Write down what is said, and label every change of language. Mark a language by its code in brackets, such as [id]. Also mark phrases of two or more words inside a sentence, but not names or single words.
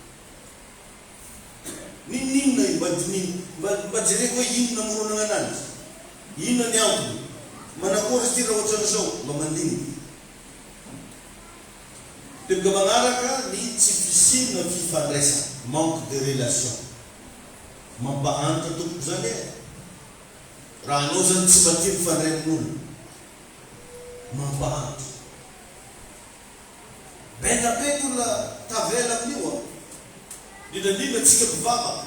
[mg] Ninona io mba dinihina. Mba jereko hoe inona moronana anazy. Inona ny antony. Manakory izy ty raha ohatran'izao, mba mandinina. Teboka magnaraka ny tsy fisina fifandraisana, [fr] manque de relation. [mg] Mampahantra tompoko zany e. Raha anao zany tsy mba tia mifandray amin'olona, mampahantra. Bena be ny olona tavela amin'io indrindra atsika mpivavaka.